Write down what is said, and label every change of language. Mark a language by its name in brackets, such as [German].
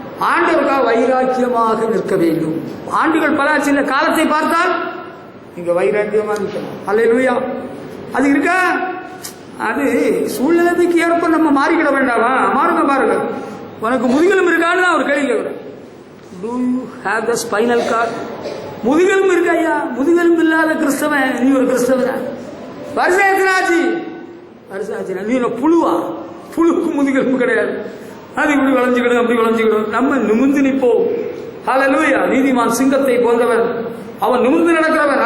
[Tamil] ஆண்டவருக்காக வைராக்கியமாக நிற்க வேண்டும். ஆண்டுகள் பலாச்சு இல்லை. காலத்தை பார்த்தால் நீங்க வைராக்கியமாக நிற்கணும். ஹல்லேலூயா. அது இருக்கா? அது சூழ்நிலைக்கு ஏற்ப நம்ம மாறிக்கிட வேண்டாமா? மாறுங்க பாருங்க. உனக்கு முதுகெலும்பு இருக்கான்னு தான் அவர் கேள்வி கேட்கிறேன். [English] Do you have the spinal cord? [Tamil] முதுகெலும்பு இருக்கா? ஐயா, முதுகெலும்பு இல்லாத கிறிஸ்தவன் நீ ஒரு கிறிஸ்தவன்? வருஷம் எத்தனை ஆச்சு? வருஷம் ஆச்சு. நீ என்ன புழுவா? புழுக்கு முதுகெலும்பு கிடையாது. அது இப்படி வளைஞ்சுக்கிடும், அப்படி வளைஞ்சுக்கிடும். நம்ம நிமிர்ந்து நிற்போம். ஹல்லேலூயா. நீதிமான் சிங்கத்தை போன்றவன், அவன் நிமிர்ந்து நடக்கிறவன்.